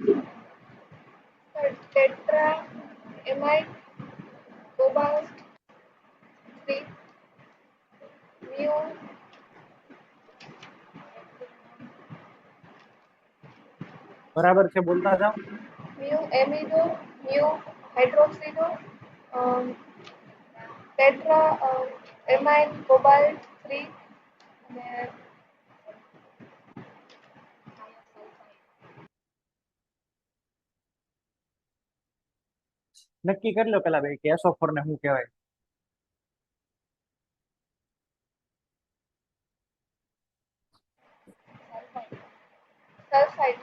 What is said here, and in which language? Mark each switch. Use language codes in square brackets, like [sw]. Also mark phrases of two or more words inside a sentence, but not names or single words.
[en] Tetra amide cobalt 3 mu [gu] બરાબર છે, બોલતા જાઓ. [en] mu amido mu hydroxido tetra amide cobalt 3 અને [gu] નક્કી કરી લો પેલા ભાઈ કે SO4 ને શું કહેવાય. સલ્ફાઇડ